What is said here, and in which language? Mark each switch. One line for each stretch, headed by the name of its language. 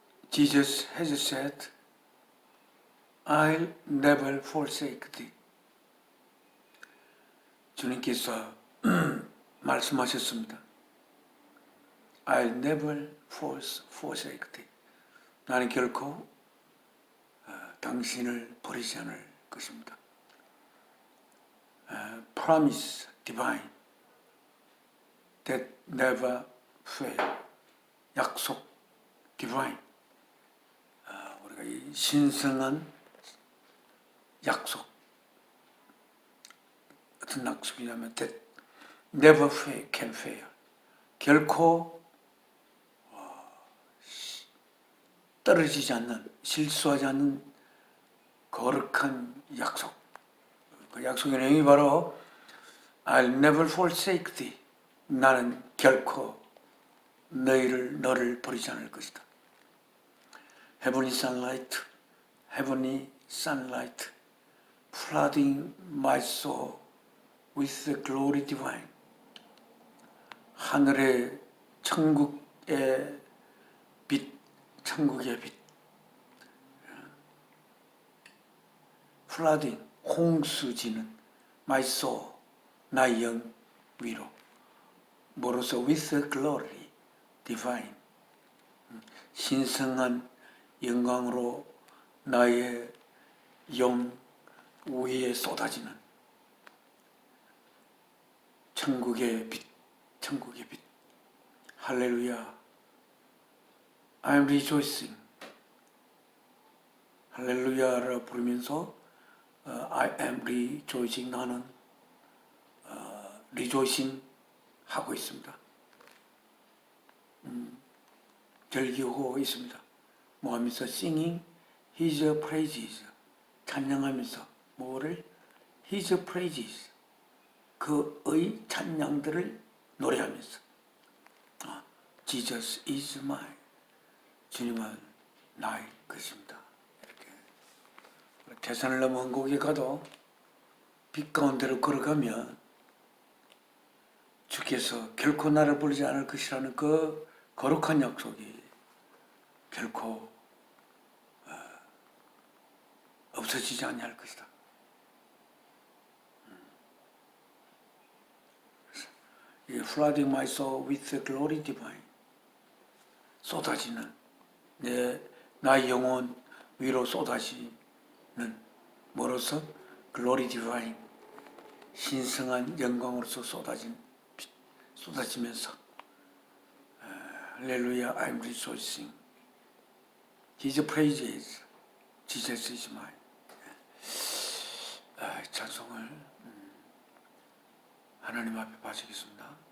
English: Jesus has said, I'll never forsake thee.
Korean: 주님께서 말씀하셨습니다.
English: I'll never forsake thee.
Korean: 나는 결코 당신을 버리지 않을 것입니다.
English: Promise divine that never fail.
Korean: 약속 divine. 우리가 이 신성한 약속. 어떤 약속이냐면
English: that never fail, can fail.
Korean: 결코 떨어지지 않는, 실수하지 않는 거룩한 약속. 그 약속의 내용이 바로
English: I'll never forsake thee.
Korean: 나는 결코 너를 버리지 않을 것이다.
English: Heavenly sunlight, heavenly sunlight, flooding my soul with the glory divine.
Korean: 하늘의 천국의 빛, 천국의 빛.
English: flooding,
Korean: 홍수지는
English: my soul,
Korean: 나의 영 위로. 뭐로서
English: with the glory divine.
Korean: 신성한 영광으로 나의 영 위에 쏟아지는 천국의 빛, 천국의 빛.
English: 할렐루야. I'm rejoicing.
Korean: 할렐루야를 부르면서
English: I am rejoicing.
Korean: 나는 rejoicing 하고 있습니다. 즐기고 있습니다. 뭐 하면서
English: singing His praises.
Korean: 찬양하면서 뭐를?
English: His praises.
Korean: 그의 찬양들을 노래하면서
English: Jesus is mine.
Korean: 주님은 나의 것입니다. 태산을 넘어 한국에 가도 빛 가운데로 걸어가면 주께서 결코 나를 버리지 않을 것이라는 그 거룩한 약속이 결코 없어지지 아니할 것이다.
English: flooding my soul with the glory divine.
Korean: 쏟아지는 나의 영혼 위로 쏟아지는 뭐로서?
English: glory divine.
Korean: 신성한 영광으로서 쏟아지면서 할렐루야,
English: I'm rejoicing. His praises, Jesus is mine.
Korean: 찬송을 하나님 앞에 바치겠습니다.